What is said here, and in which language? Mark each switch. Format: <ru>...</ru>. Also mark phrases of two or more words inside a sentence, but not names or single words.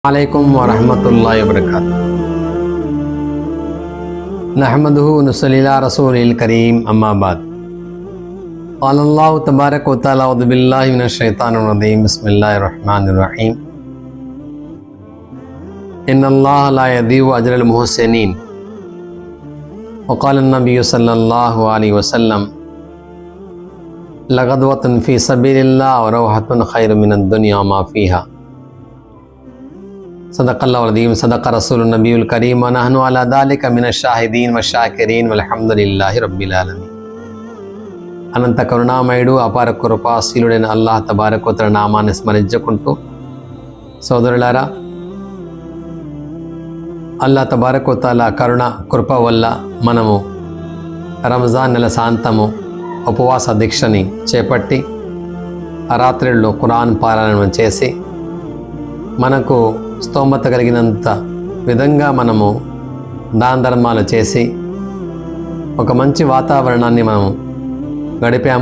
<ar>عليكم ورحمة الله وبركاته نحمده نصلي على الرسول الكريم أما بعد قال الله تبارك وتعالى أعوذ بالله من الشيطان الرجيم بسم الله الرحمن الرحيم إن الله لا يضيع أجر المحسنين وقال النبي صلى الله عليه وسلم لغدوة في سبيل الله وروحة خير من الدنيا وما فيها صدق الله العظيم صدق رسول النبي الكريم ونحن على ذلك من الشاهدين وشاكرين والحمد لله رب العالمين.</ar> <te>అనంత కరుణామయుడు అపార కృపాశీలుడైన</te> <ar>الله تبارك وتعالى</ar> <te>నామాన్ని స్మరించుకుంటూ సోదరులారా,</te> <ar>الله تبارك وتعالى</ar> <te>కరుణ కృప వల్ల మనము రంజాన్ నెల శాంతము ఉపవాస దీక్షని చేపట్టి ఆ రాత్రిలో ఖురాన్ పారాయణం చేసి మనకు స్తోమత కలిగినంత విధంగా మనము దాన ధర్మాలు చేసి ఒక మంచి వాతావరణాన్ని మనము గడిపాము.</te>